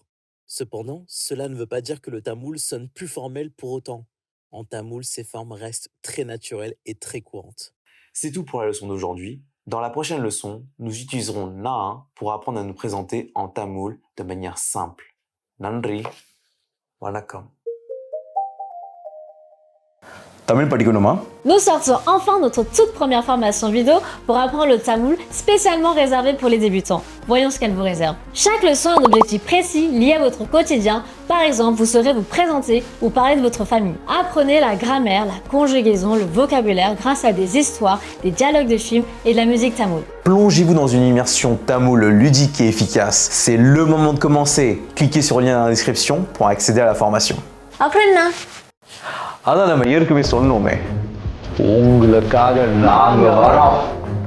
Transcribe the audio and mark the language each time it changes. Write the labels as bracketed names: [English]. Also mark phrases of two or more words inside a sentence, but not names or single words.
[French] Cependant, cela ne veut pas dire que le tamoul sonne plus formel pour autant. En tamoul, ces formes restent très naturelles et très courantes. C'est tout pour la leçon d'aujourd'hui. Dans la prochaine leçon, nous utiliserons Naan pour apprendre à nous présenter en tamoul de manière simple. [Tamil] நன்றி, வணக்கம். Tamil படிக்கணுமா? [French] Nous sortons enfin notre toute première formation vidéo pour apprendre le tamoul spécialement réservée pour les débutants. Voyons ce qu'elle vous réserve. Chaque leçon a un objectif précis lié à votre quotidien. Par exemple, vous saurez vous présenter ou parler de votre famille. Apprenez la grammaire, la conjugaison, le vocabulaire grâce à des histoires, des dialogues de films et de la musique tamoul. Plongez-vous dans une immersion tamoul ludique et efficace. C'est le moment de commencer. Cliquez sur le lien dans la description pour accéder à la formation. Apprenez! [Tamil] அதான் நம்ம ஏற்கனவே சொன்னோமே உங்களுக்காக நாங்க வரோம்